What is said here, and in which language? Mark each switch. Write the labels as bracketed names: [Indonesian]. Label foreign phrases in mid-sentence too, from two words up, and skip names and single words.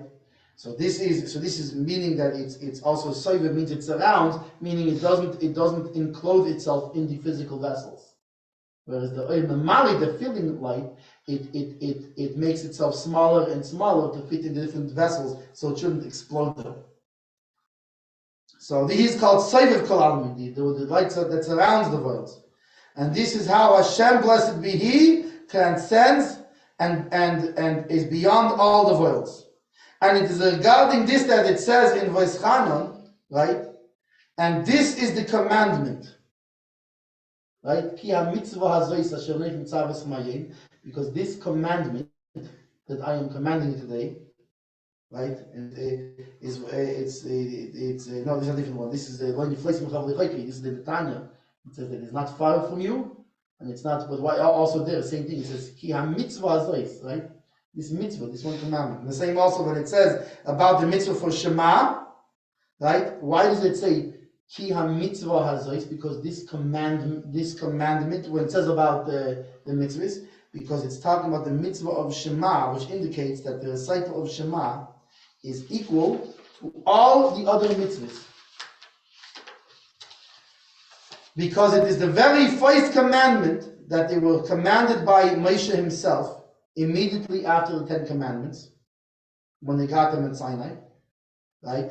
[English] So this is meaning that it's also soiver, means it surrounds, meaning it doesn't enclose itself in the physical vessels. Whereas the Mali, the filling light, it makes itself smaller and smaller to fit in the different vessels, so it shouldn't explode them. So this is called [Hebrew] סובב כל עלמין, [English] the light that surrounds the world. And this is how Hashem, blessed be He, transcends and is beyond all the worlds. And it is regarding this that it says in verse Chanan, right? And this is the commandment, right? Because this commandment that I am commanding you today, right? And it's no, this is a different one. This is the one you place in This is the Tanya. It says that it's not far from you, and it's not. But why also there? Same thing. It says [Hebrew] כי המצוה הזאת, [English] right? This mitzvah, this one commandment. And the same also when it says about the mitzvah for Shema, right? Why does it say [Hebrew] כי המצוה הזאת? [English] Because this commandment, when it says about the mitzvahs, because it's talking about the mitzvah of Shema, which indicates that the recital of Shema is equal to all the other mitzvahs. Because it is the very first commandment that they were commanded by Moshe himself immediately after the 10 Commandments, when they got them at Sinai, right?